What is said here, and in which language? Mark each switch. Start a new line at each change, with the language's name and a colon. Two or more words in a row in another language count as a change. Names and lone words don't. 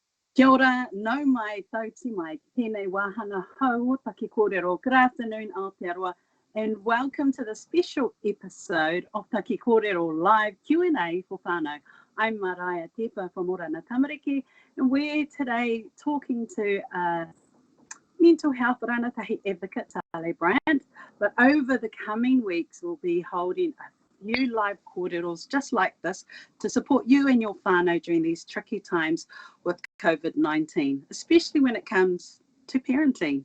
Māori: Kia ora, nau mai, tauti mai, tēnei wāhanga hau o taki kōrero.
English: Good afternoon, Aotearoa, and welcome to the special episode of Taki Kōrero Live Q&A for whānau. I'm Maraia Tepa from Orana Tamariki, and we're today talking to mental health rangatahi advocate, Tale Brand, but over the coming weeks we'll be holding a few live kōreros just like this to support you and your whānau during these tricky times with COVID-19, especially when it comes to parenting.